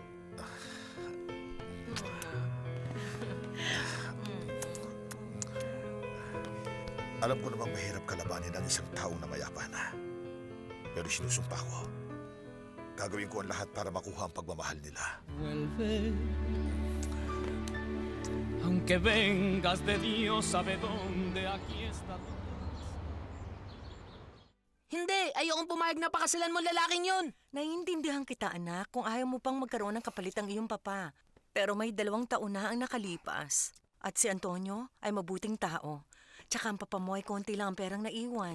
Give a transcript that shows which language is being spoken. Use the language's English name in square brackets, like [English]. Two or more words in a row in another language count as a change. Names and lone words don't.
[Filipino] Alam ko namang mahirap kalabanin ang isang tao na mayapa na. Pero sinusumpa ko. Gagawin ko ang lahat para makuha ang pagmamahal nila. [Spanish] Vuelve. Aunque vengas de Dios sabe dónde, aquí está tu paz. [Filipino] Hindi! Ayokong pumayag na pakasalan mo lalaking yun! Naiintindihan kita, anak, kung ayaw mo pang magkaroon ng kapalit ang iyong papa. Pero may 2 taon na ang nakalipas. At si Antonio ay mabuting tao. Tsaka ang papa mo ay konti lang ang perang naiwan.